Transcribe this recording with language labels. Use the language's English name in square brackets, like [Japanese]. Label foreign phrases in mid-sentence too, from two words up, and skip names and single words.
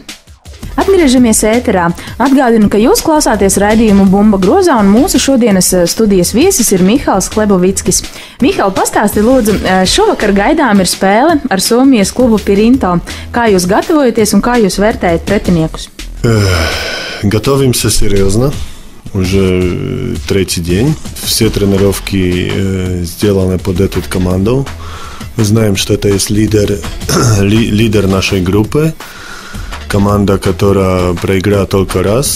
[Latvian] Atgriežamies ēterā. Atgādinu, ka jūs klausāties raidījumu Bumba grozā, un mūsu šodienas studijas viesis ir Mihāls Klebovickis. Mihāl, pastāsti lūdzu, šovakar gaidām ir spēle ar Somijas klubu Pirinto. Kā jūs gatavojaties un kā jūs vērtējat pretiniekus? [Russian] Готовимся серьезно. Уже третий день. Все тренировки сделаны под эту команду. Мы знаем, что это есть лидер нашей группы. Команда, которая проиграла только раз.